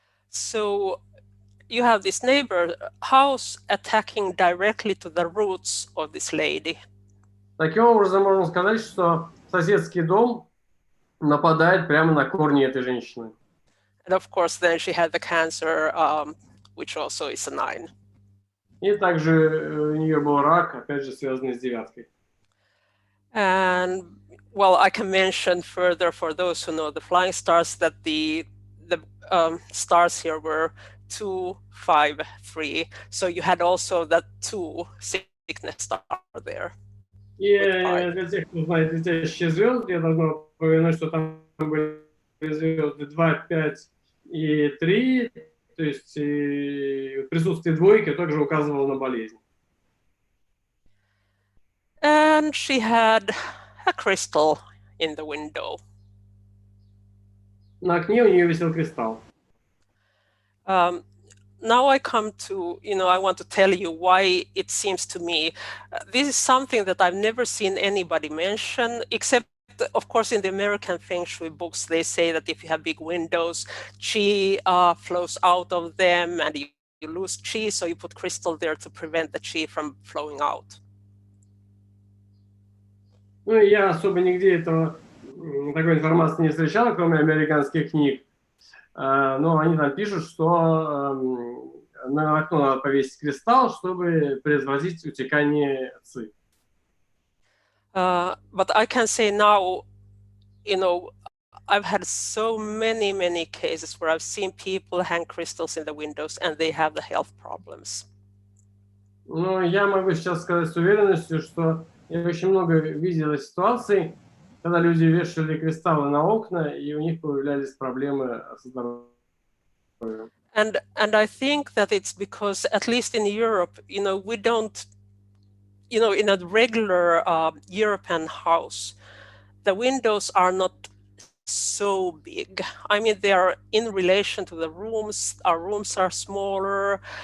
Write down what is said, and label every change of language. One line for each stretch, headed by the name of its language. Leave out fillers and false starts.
English: So you have this neighbor house attacking directly to the roots of this lady.
Russian: Таким образом, можно сказать, что соседский дом нападает прямо на корни этой женщины.
English: And of course, then she had the cancer, which also is a 9.
Russian: И также у нее был рак, опять же, связанный с 9.
English: And, well, I can mention further for those who know the flying stars that the stars here were 2, 5, 3. So you had also that 2 sickness star there.
Russian: И для тех, кто знает летящие звезды, я должна упомянуть, что там были звезды 2, 5 и 3, то есть присутствие двойки также указывало на болезнь.
English: And she had a crystal in the window.
Russian: На окне у нее висел кристалл.
English: Now I come to, I want to tell you why it seems to me, this is something that I've never seen anybody mention, except, of course, in the American Feng Shui books, they say that if you have big windows, qi flows out of them and you lose qi, so you put crystal there to prevent the qi from flowing out.
Russian: Ну, я особо нигде такой информации не встречал, кроме американских книг. Но они там пишут, что на окно надо повесить кристалл, чтобы предотвратить утекание ци.
English: But I can say now, I've had so many cases where I've seen people hang crystals in the windows and they have the health problems.
Russian: Ну, я могу сейчас сказать с уверенностью, что я очень много видел ситуаций, когда люди вешали кристаллы на окна, и у них появлялись проблемы со здоровьем.
English: And I think that it's because, at least in Europe, we don't, in a regular European house, the windows are not so big. I mean, they are in relation to the rooms. Our rooms are smaller.